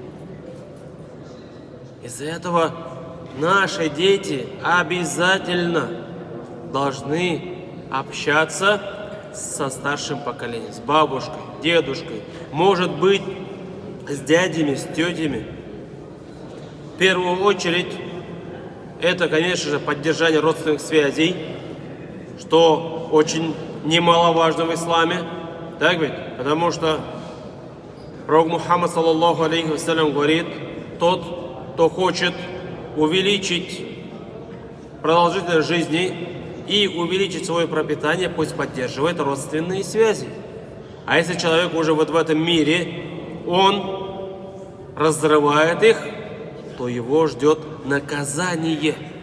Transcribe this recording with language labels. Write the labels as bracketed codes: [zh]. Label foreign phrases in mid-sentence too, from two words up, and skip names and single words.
[ru] Из-за этого наши дети обязательно должны общаться со старшим поколением, с бабушкой, дедушкой, может быть, с дядями, с тетями. В первую очередь, это, конечно же, поддержание родственных связей, что очень немаловажно в исламе, так ведь? Потому что пророк Мухаммад, [ar] صلى الله عليه وسلم, [ru] говорит: тот, кто хочет увеличить продолжительность жизни и увеличить свое пропитание, пусть поддерживает родственные связи. А если человек уже вот в этом мире, он разрывает их, то его ждет наказание.